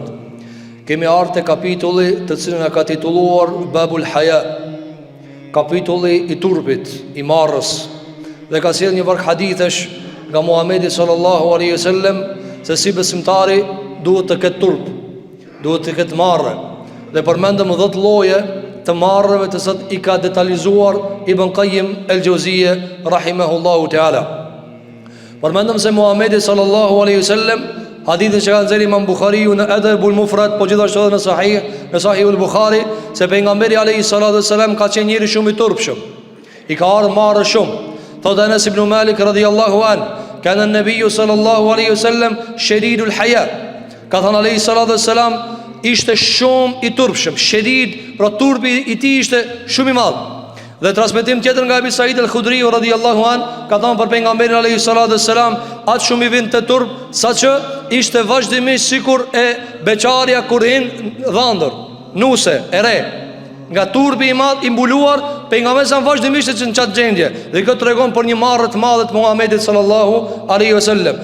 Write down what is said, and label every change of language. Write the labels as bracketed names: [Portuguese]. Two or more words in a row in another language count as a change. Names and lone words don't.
[Albanian] Kemi ardhur te kapitulli të cilin e ka titulluar [Arabic] باب الحياء, [Albanian] kapitulli I turpit, I marrës, dhe ka sjell një varg hadithësh nga Muhamedi [Arabic] صلى الله عليه وسلم [Albanian] se si besimtari duhet të ketë turp, duhet të ketë marrë, dhe përmendëm 10 lloje të marrëve të sot I ka detalizuar Ibn Qayyim el-Jauziyje [Arabic] رحمه الله تعالى. [Albanian] Përmendëm se Muhamedi [Arabic] صلى الله عليه وسلم, [Albanian] hadithin që ka nxjerrë Imam Buhariu në Adabul Mufrad, po gjithashtu edhe në Sahihul Buhari, se pejgamberi [Arabic] عليه الصلاة والسلام [Albanian] ka qenë njëri shumë I turpshëm, I ka ardhur marrë shumë. [Arabic] Thot Anas ibn Malik رضي الله عن كان النبي صلى الله عليه وسلم شديد الحياء. [Albanian] Ka thënë [Arabic] عليه الصلاة والسلام, [Albanian] ishte shumë I turpshëm, shedid, pra turpi I tij ishte shumë I madh. Dhe transmetim tjetër nga Abi Said al-Khudri [Arabic] رضي الله عن, [Albanian] ka thënë për pejgamberin [Arabic] عليه الصلاة والسلام, [Albanian] atë shumë I vinte turp, saqë ishte vazhdimisht sikur e beqarja kur hin dhëndër, nuse, e re. Nga turpi I madh I mbuluar, pejgamberi sa vazhdimisht në çat gjendje. Dhe kjo tregon për një marrë të madhe të Muhamedit [Arabic] صلى الله عليه وسلم.